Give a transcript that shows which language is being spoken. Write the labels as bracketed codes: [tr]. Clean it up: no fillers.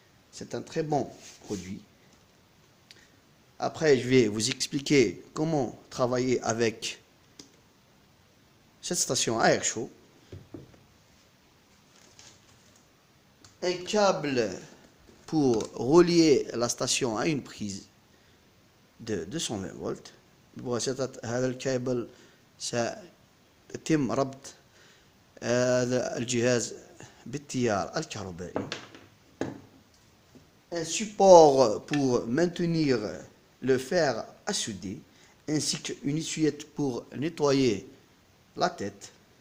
[fr] C'est un très bon produit. Après, je vais vous expliquer comment travailler avec cette station à air chaud. Un câble pour relier la station à une prise de 220 volts. [ar] بواسطة هذا الكابل سيتم ربط هذا الجهاز بالتيار الكهربائي. [fr] Un support pour maintenir le fer à souder, ainsi qu'une essuyette pour nettoyer la tête.